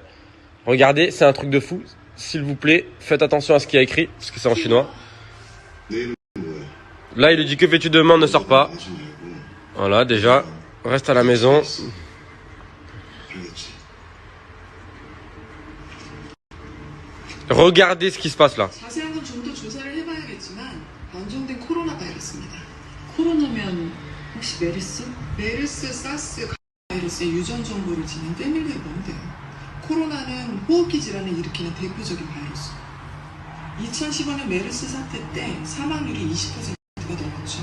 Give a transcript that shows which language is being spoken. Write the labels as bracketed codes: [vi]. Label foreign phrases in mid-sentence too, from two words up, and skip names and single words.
[fr] Regardez, c'est un truc de fou. S'il vous plaît, faites attention à ce qu'il y a écrit, parce que c'est en chinois. Là, il lui dit que fais-tu demain, ne sors pas. Voilà, déjà, reste à la maison. Regardez ce qui se passe là. [ko] 자세한 건 좀 더 조사를 해봐야겠지만 변종된 코로나 바이러스입니다. 코로나면 혹시 메르스? 메르스, 사스 바이러스의 유전 정보를 지닌 패밀리에 뭔데요? 코로나는 호흡기 질환을 일으키는 대표적인 바이러스. 2015년 메르스 사태 때 사망률이 20%가 넘었죠.